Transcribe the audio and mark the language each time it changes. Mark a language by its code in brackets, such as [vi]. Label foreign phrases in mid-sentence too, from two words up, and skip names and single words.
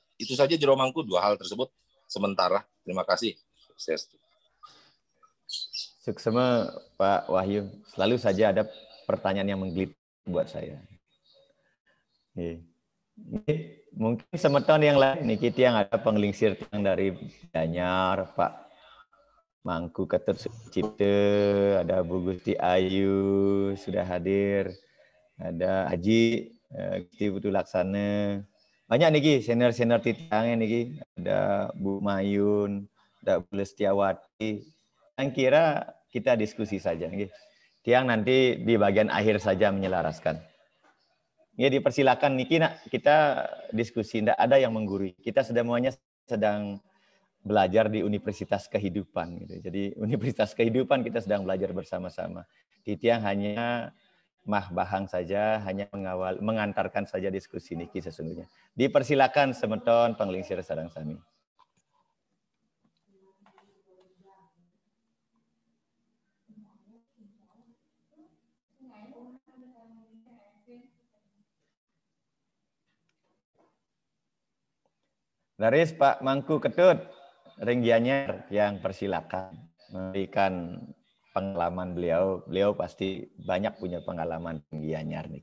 [id] Itu saja, Jero Mangku, 2 hal tersebut sementara. Terima kasih. Sukses. Suksema Pak Wahyu. Selalu saja ada pertanyaan yang menggelitik buat saya. Mungkin semeton yang lain nih, kita yang ada penglingsir yang dari Gianyar, Pak Mangku Ketut Cipta, ada Bu Gusti Ayu sudah hadir, ada Haji Gusti Putu Laksana, banyak nih senior titangnya nih, ada Bu Mayun, ada Bu Lestiawati. Yang kira kita diskusi saja nih. Tiang nanti di bagian akhir saja menyelaraskan. Ya, dipersilakan Niki, kita diskusi, tidak ada yang menggurui. Kita semuanya sedang belajar di Universitas Kehidupan gitu. Jadi Universitas Kehidupan kita sedang belajar bersama-sama. Titiang hanya bahang saja, hanya mengantarkan saja diskusi Niki sesungguhnya. Dipersilakan [ban] semeton penglingsir sareng sami. [id] Laris Pak Mangku Ketut, Ring Gianyar yang persilakan memberikan pengalaman beliau. Beliau pasti banyak punya pengalaman Gianyar nih.